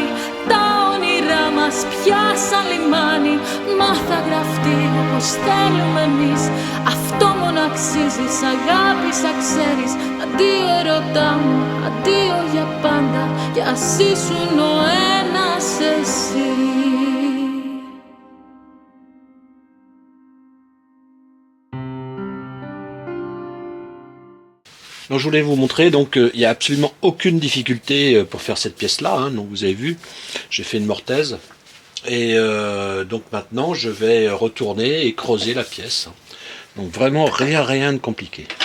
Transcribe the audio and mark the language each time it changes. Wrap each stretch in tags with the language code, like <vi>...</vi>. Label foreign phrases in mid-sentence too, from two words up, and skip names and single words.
<el>Τα όνειρά μας πια σαν λιμάνι. Μα θα γραφτεί όπως θέλουμε εμείς. Αυτό μόνο αξίζει, σ' αγάπησα ξέρεις. Αντίο ερωτά μου, αντίο για πάντα. Κι ας ήσουν ο ένας εσύ.</el> <fr>Donc je voulais vous montrer, donc il n'y a absolument aucune difficulté pour faire cette pièce-là, hein, donc vous avez vu, j'ai fait une mortaise, et donc maintenant je vais retourner et creuser la pièce, donc vraiment rien de compliqué.</fr>